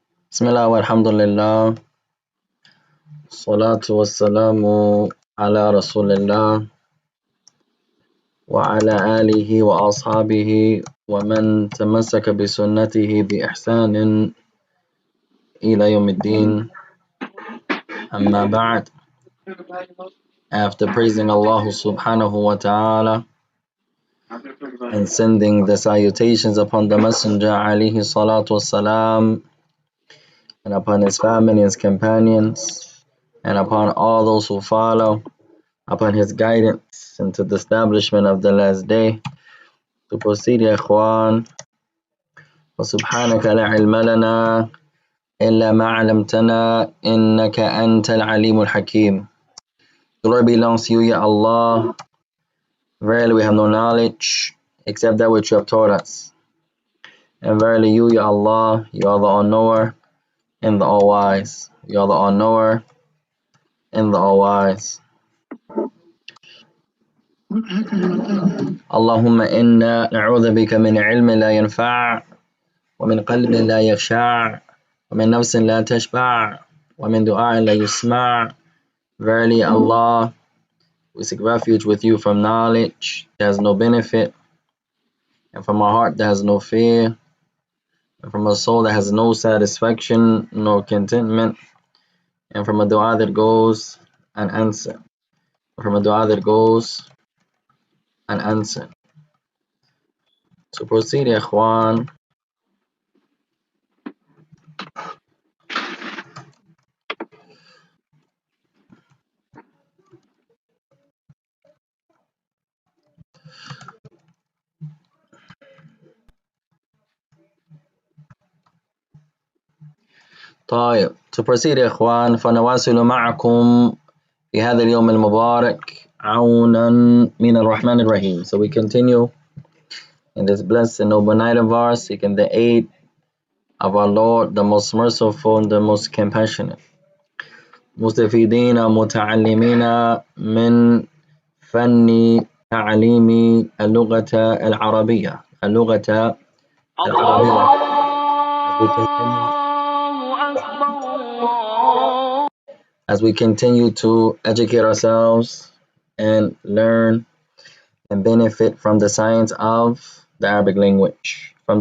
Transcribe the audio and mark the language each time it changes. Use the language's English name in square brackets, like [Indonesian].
[Arabic] بسم الله والحمد لله والصلاة والسلام على رسول الله وعلى آله وأصحابه ومن تمسك بسنته بإحسان إلى يوم الدين. أما بعد, [English] after praising Allah subhanahu wa ta'ala and sending the salutations upon the Messenger alayhi salatu wassalam, and upon his family and his companions, and upon all those who follow upon his guidance into the establishment of the last day, to proceed, ya ikhwan. [Arabic] وسبحانك لا علم لنا إلا ما علمتنا إنك أنت العليم الحكيم. [English] Glory belongs to you, Ya Allah. Verily we have no knowledge except that which you have taught us. And verily you, Ya Allah, you are the all-knower and the all-wise. You are the all-knower and the all-wise. [Arabic] اللهم إنا نعوذ بك من علم لا ينفع ومن قلب لا يخشع ومن نفس لا تشبع ومن دعاء لا يسمع. [English] Verily, Allah, we seek refuge with you from knowledge that has no benefit, and from a heart that has no fear, and from a soul that has no satisfaction, no contentment, and from a dua that goes unanswered. From a dua that goes unanswered. So proceed, ya ikhwan. [Arabic] طيب, [English] to proceed [Arabic] يا إخوان, فنواصل معكم في هذا اليوم المبارك عونا من الرحمن الرحيم. [English] So we continue in this blessed and noble night of ours, seeking the aid of our Lord, the most merciful and the most compassionate. [Arabic] مستفيدين متعلمين من فن تعليم اللغة العربية. [English] As we continue to educate ourselves and learn and benefit from the science of the Arabic language.